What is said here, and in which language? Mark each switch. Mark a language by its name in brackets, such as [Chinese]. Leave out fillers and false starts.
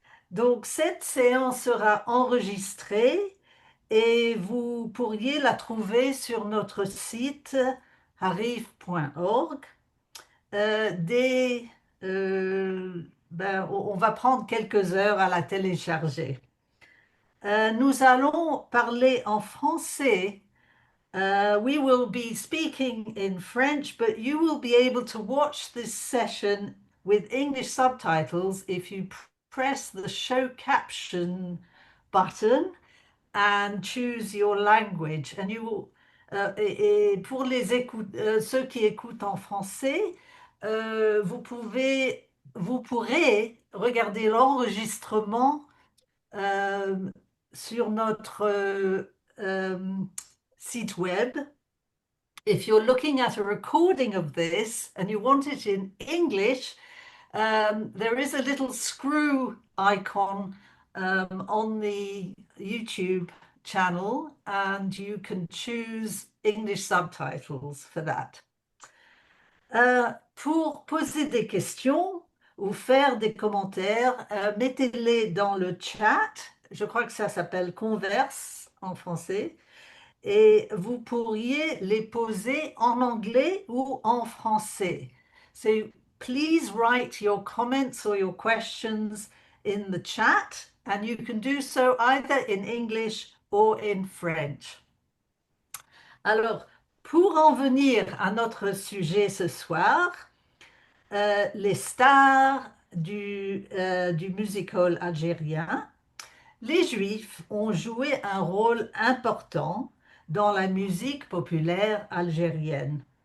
[French] Donc, cette séance sera enregistrée et vous pourriez la trouver sur notre site harif.org. Dès, on va prendre quelques heures à la télécharger. Nous allons parler en français. [English] We will be speaking in French, but you will be able to watch this session with English subtitles if you press the show caption button and choose your language. And you will, [French] et pour ceux qui écoutent en français, vous pourrez regarder l'enregistrement euh, sur notre site web. [English] If you're looking at a recording of this and you want it in English, there is a little screw icon on the YouTube channel, and you can choose English subtitles for that. [French] Pour poser des questions ou faire des commentaires, mettez-les dans le chat. Je crois que ça s'appelle Converse en français. Et vous pourriez les poser en anglais ou en français. [English] So please write your comments or your questions in the chat, and you can do so either in English or in French. [French] Alors, pour en venir à notre sujet ce soir, les stars du musical algérien. Les Juifs ont joué un rôle important dans la musique populaire algérienne.